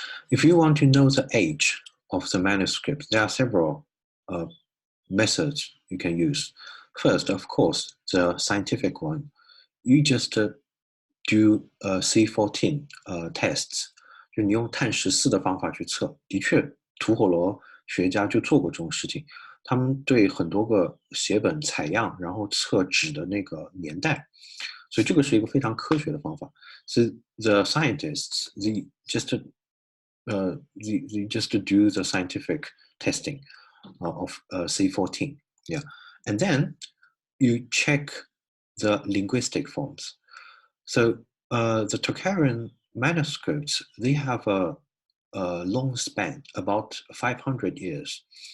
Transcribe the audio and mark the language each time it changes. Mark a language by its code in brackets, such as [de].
[en] If you want to know the age of the manuscript, there are several methods you can use. First, of course, the scientific one. You just do C14 tests， [zh] 就你用碳14的方法去测。的确，吐火罗学家就做过这种事情，他们对很多个写本采样，然后测纸的那个年代，所以这个是一个非常科学的方法。 [en] So the scientists, they just do the scientific testing of C14, yeah, and then you check the linguistic forms. So the Tocharian manuscripts, they have a long span, about 500 years.